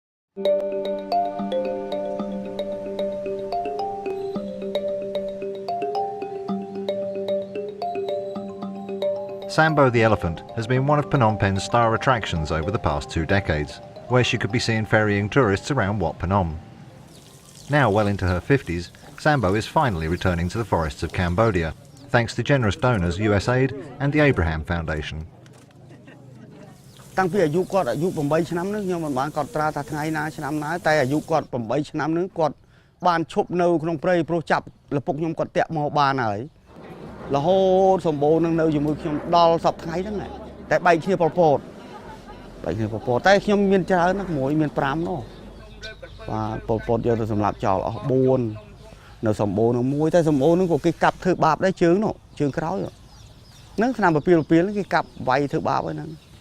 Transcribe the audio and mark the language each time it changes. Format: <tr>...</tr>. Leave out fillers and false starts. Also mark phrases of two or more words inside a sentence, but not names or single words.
<en>Sambo the elephant has been one of Phnom Penh's star attractions over the past 2 decades, where she could be seen ferrying tourists around Wat Phnom. Now well into her 50s, Sambo is finally returning to the forests of Cambodia, thanks to generous donors USaid and the Abraham Foundation.</en> <km>តាំងពីអាយុគាត់អាយុ8ឆ្នាំហ្នឹងខ្ញុំមិនបានកត់ត្រាថាថ្ងៃណាឆ្នាំណាតែអាយុគាត់8ឆ្នាំហ្នឹងគាត់បាន ឈប់នៅក្នុងព្រៃព្រោះចាប់លពុកខ្ញុំគាត់តាក់មកបានហើយរហូតសម្បូរនឹងនៅជាមួយខ្ញុំដល់សប្តាហ៍ថ្ងៃហ្នឹងតែបែកគ្នាប៉ុលពតតែខ្ញុំមានច្រើនណាស់មួយមាន5នោះបាទប៉ុលពតយកទៅសម្លាប់ចោលអស់4នៅសម្បូរនឹងមួយតែសម្បូរនឹងក៏គេកាប់ធ្វើបាបដែរជើងនោះជើងក្រោយហ្នឹងឆ្នាំពពាលហ្នឹងគេកាប់វាយធ្វើបាបហើយហ្នឹង</km>